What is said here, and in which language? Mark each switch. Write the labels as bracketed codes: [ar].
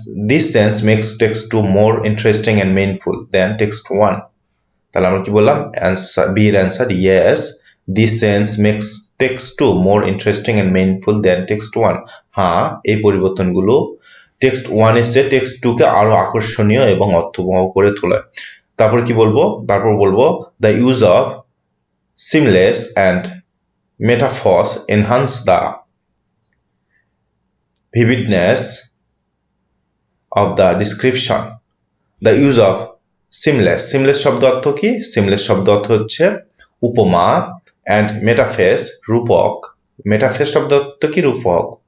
[en] This sense makes text 2 more interesting and meaningful than text 1. [bn] তাহলে আমরা কি বললাম, B এর answer yes. [en] This sense makes text 2 more interesting and meaningful than text 1. [bn] হ্যাঁ, এই পরিবর্তনগুলো টেক্সট 1 এসে টেক্সট 2 কে আরো আকর্ষণীয় এবং অর্থবহ করে তোলে। তারপর কি বলবো? [en] তারপর বলবো the use of seamless and metaphors enhance the vividness of the description. The use of seamless [bn] শব্দ অর্থ কি? seamless শব্দ অর্থ হচ্ছে উপমা, and metaphors রূপক, metaphors শব্দ অর্থ কি? রূপক।